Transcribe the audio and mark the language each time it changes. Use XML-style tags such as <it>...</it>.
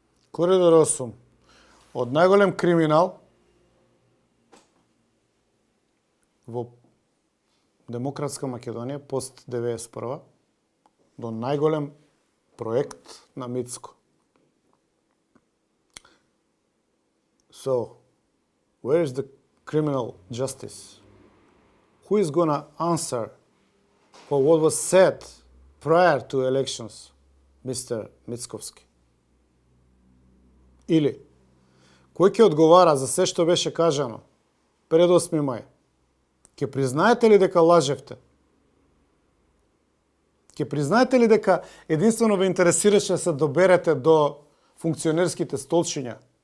<mk>Коридор 8 од најголем криминал во Демократска Македонија пост 91 до најголем проект на Мицко.</mk> <en>So, where is the criminal justice? Who is gonna answer for what was said prior to elections, Mr. Mickovski?</en> <mk>Или, кој ќе одговара за се што беше кажано пред 8 мај? Ќе признаете ли дека лажевте? Ќе признаете ли дека единствено ве интересираше да се доберете до функционерските столчиња?</mk>